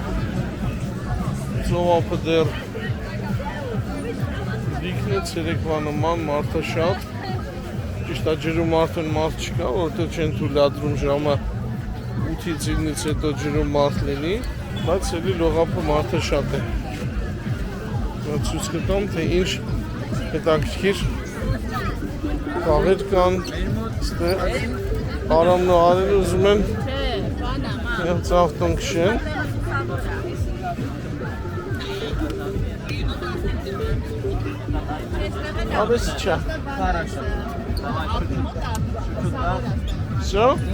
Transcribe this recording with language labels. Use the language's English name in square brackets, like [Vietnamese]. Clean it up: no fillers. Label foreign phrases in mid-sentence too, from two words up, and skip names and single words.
[Armenian] ծովափը դեռ լիքն է, ցերեկվա նման մարդը շատ, ճիշտ է ջրում արդեն մարդ չկա, որտեղ չեն թույլատրում ժամը 8-ից 9-ից հետո ջրում մարդ լինի, բայց էլի լողափը մարդը շատ է։ Ցույց կտամ, թե ինչ հետաքրքիր կաղեր կան, ստեղ Արամն ու Արենը ուզում են իրենց ավտոն քշեն։ Абесича. [Russian] Хорошо. Всё?